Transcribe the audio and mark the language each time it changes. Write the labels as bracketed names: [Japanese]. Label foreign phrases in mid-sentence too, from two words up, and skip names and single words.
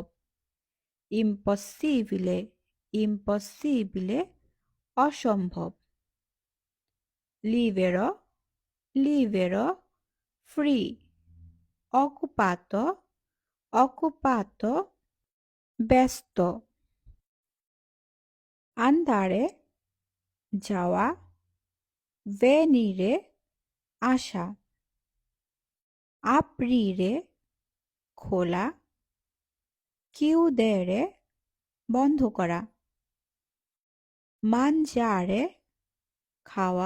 [Italian] Impossibile, impossibile, অসম্ভব। Libero, libero, free। Occupato, occupato, ব্যস্ত। Andare, [Bangla] যাওয়া। [Italian] Venire, আসা। Aprire, খোলা। Chiudere, বন্ধ করা। Mangiare, খাওয়া।